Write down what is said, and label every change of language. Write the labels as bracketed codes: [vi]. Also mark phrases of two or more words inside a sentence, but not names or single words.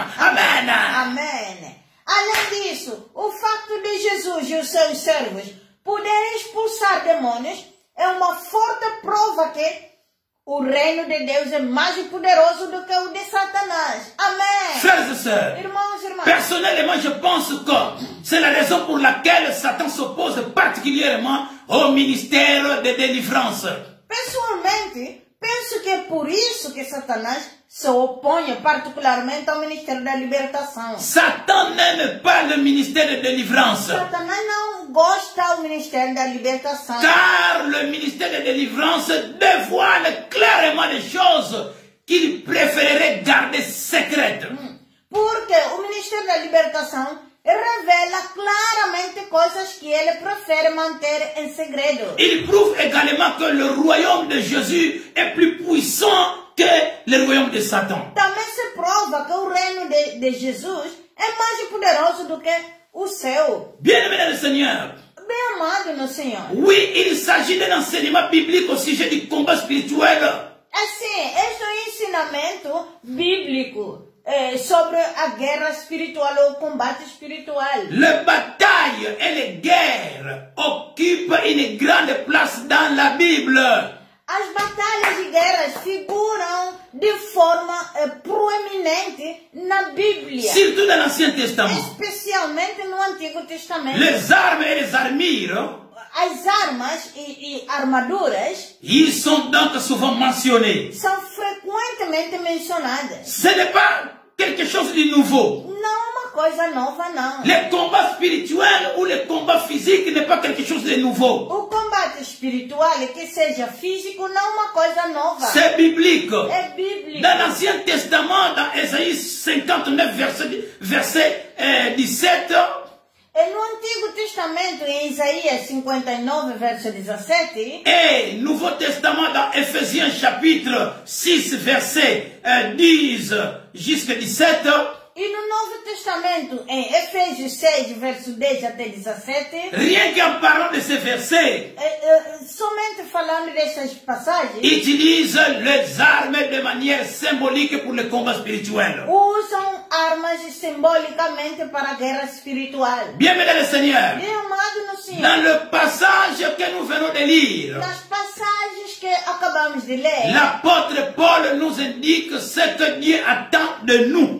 [fr] Amen. [pt] Amém. Além disso, o fato de Jesus e os seus servos poderem expulsar demônios é uma forte prova que o reino de Deus é mais poderoso do que o de Satanás. Amém. [fr] Frères et sœurs, [pt] Irmãos e irmãs, [fr] personnellement, je pense que c'est la raison pour laquelle Satan s'oppose particulièrement au ministère de délivrance. [pt] pessoalmente, penso que é por isso que Satanás se opõe particularmente ao ministério da libertação. [fr] Satan n'aime pas le ministère de délivrance. [pt] Satanás não gosta do ministério da libertação. [fr] Car le ministère de délivrance dévoile clairement les choses qu'il préférerait garder secrètes. [pt] Porque o ministério da libertação revela claramente coisas que ele prefere manter em segredo. [fr] Il prouve également que le royaume de Jésus est plus puissant que le royaume de Satan. [pt] Também se prova que o reino de Jesus é mais poderoso do que o seu. [fr] Bien-aimé dans le Seigneur, [pt] Bem amado no Senhor. [fr] oui, il s'agit d'un enseignement biblique au sujet du combat spirituel. [pt] Assim, este é um ensinamento bíblico sobre a guerra espiritual ou o combate espiritual. [fr] Les batailles et les guerres occupent une grande place dans la Bible. [pt] As batalhas e guerras figuram de forma proeminente na Bíblia. [fr] Surtout dans l'Ancien Testament. [pt] Especialmente no Antigo Testamento. [fr] Les armes et les armures, [pt] As armas e armaduras [fr] ils sont donc souvent mentionnés. [pt] são frequentemente mencionadas. [fr] Ce n'est pas quelque chose de nouveau. [pt] Não é uma coisa nova, não. [fr] Le combat spirituel ou le combat physique n'est pas quelque chose de nouveau. [pt] O combate espiritual, que seja físico, não é uma coisa nova. [fr] C'est biblique. [pt] É bíblico. [fr] Dans l'Ancien Testament, dans Ésaïe 59, verset 17, [pt] E no Antigo Testamento, em Isaías 59, verso 17, [fr] et Nouveau Testament dans Éphésiens chapitre 6, verset 10 jusqu'à 17, [pt] e no Novo Testamento, em Efésios 6, verso 10 até 17, [fr] rien qu'en parlant de ces versets, [pt] somente falando dessas passagens, [fr] utilise les armes de manière symbolique pour le combat spirituel. [pt] usam armas simbolicamente para a guerra espiritual. [fr] Bien-aimé dans le Seigneur, [pt] Meu amado no Senhor, [fr] dans le passage que nous venons de lire, [pt] nas passagens que acabamos de ler, [fr] l'apôtre Paul nous indique ce que Dieu attend de nous.